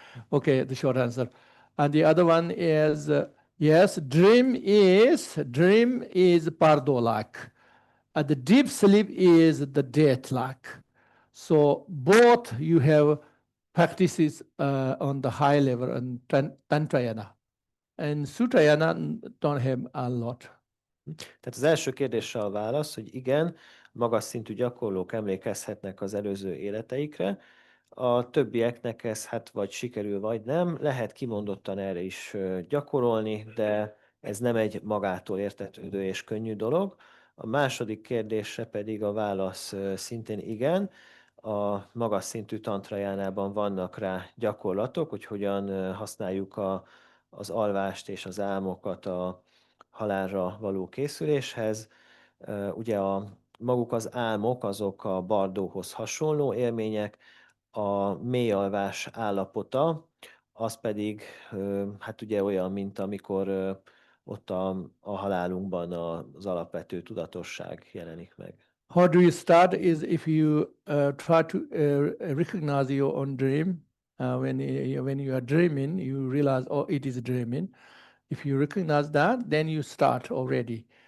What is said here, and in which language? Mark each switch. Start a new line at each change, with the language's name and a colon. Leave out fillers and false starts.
English: Okay, the short answer. And the other one is yes, dream is pardolak. The deep sleep is the death-like. So both you have practices on the high level and Tantrayana. And Sutrayana don't have a lot.
Hungarian: Tehát az első kérdésre a válasz, hogy igen, magas szintű gyakorlók emlékezhetnek az előző életeikre, a többieknek ez hát vagy sikerül, vagy nem. Lehet kimondottan erre is gyakorolni, de ez nem egy magától értetődő és könnyű dolog. A második kérdésre pedig a válasz szintén igen. A magas szintű tantrajánában vannak rá gyakorlatok, hogy hogyan használjuk az alvást és az álmokat a halálra való készüléshez. Ugye maguk az álmok, azok a bardóhoz hasonló élmények, a mély alvás állapota, az pedig hát ugye olyan, mint amikor ott a halálunkban az alapvető tudatosság jelenik meg.
English: How do you start is if you try to recognize your own dream. When you are dreaming, you realize, oh, it is dreaming. If you recognize that, then you start already.